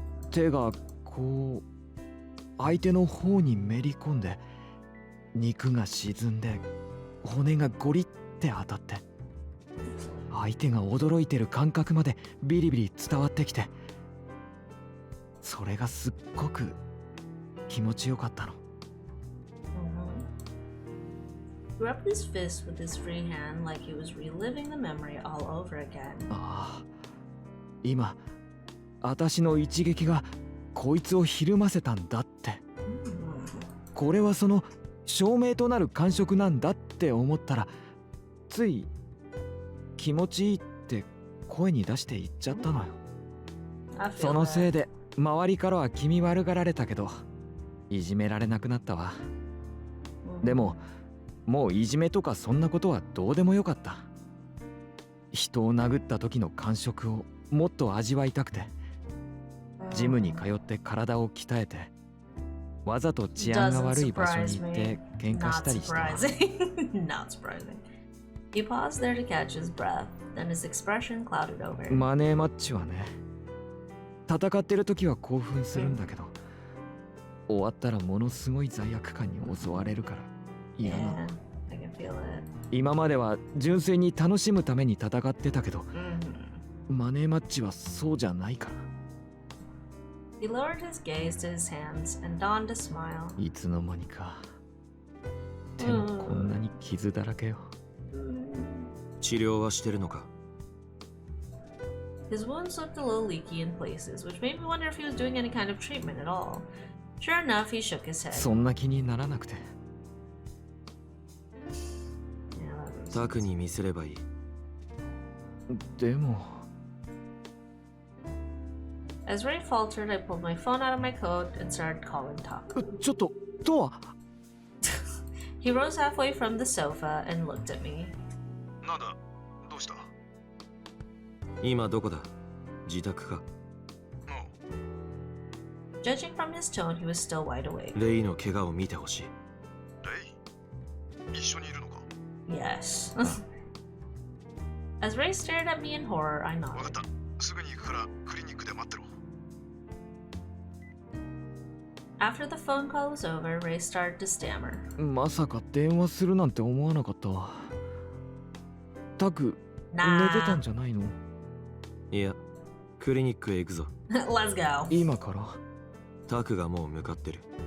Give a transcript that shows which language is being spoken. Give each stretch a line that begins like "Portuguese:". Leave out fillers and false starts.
Japanese: 手がこう相手の方にめり込んで、肉が沈んで骨がゴリって当たって、相手が驚いてる感覚までビリビリ伝わってきて、それがすっごく気持ちよかったの。
English: He rubbed his fist with his free hand like he was reliving the memory all over again.
Japanese: ああ、今私の一撃がこいつをひるませたんだって、これはその証明となる感触なんだって思ったら、つい気持ちいいって声に出して言っちゃったのよ。そのせいで周りからは気味悪がられたけど、いじめられなくなったわ。でももういじめとかそんなことはどうでもよかった。人を殴った時の感触をもっと味わいたくて、ジムに通って体を鍛えてわざと治安が悪い場所に行って喧嘩したりしては。
English: Not surprising. He paused there to catch his breath, then his expression clouded over.
Japanese: マネーマッチはね、戦ってる時は興奮するんだけど、終わったらものすごい罪悪感に襲われるから嫌なの。
English: I can feel it.
Japanese: 今までは純粋に楽しむために戦ってたけど、マネーマッチはそうじゃないから。
English: He lowered his gaze to his hands and donned a smile.
Japanese: いつの間にか手もこんなに傷だらけよ。治療はしてるのか？
English: His wounds looked a little leaky in places, which made me wonder if he was doing any kind of treatment at all. Sure enough, he shook his head.
Japanese: そんな気にならなくて。タクに見せればいい。でも。
English: As Ray faltered, I pulled my phone out of my coat and started calling Taku.
Japanese: ちょっと、トア。
English: He rose halfway from the sofa and looked at me.
Japanese: なんだ、どうした？今どこだ？自宅か？
English: Judging from his tone, he was still wide awake.
Japanese: レイの怪我を見てほしい。レイ？一緒にいるのか？
English: Yes. As Ray stared at me in horror, I
Japanese: わかっ
English: nodded.
Japanese: た。すぐに行くからクリニックで待ってろ。
English: After the phone call was over, Ray started to stammer.
Japanese: まさか電話するなんて思わなかったわ。タク、寝てたんじゃないの？いや、クリニックへ行くぞ。
English: Let's go.
Japanese: 今から？タクがもう向かってる。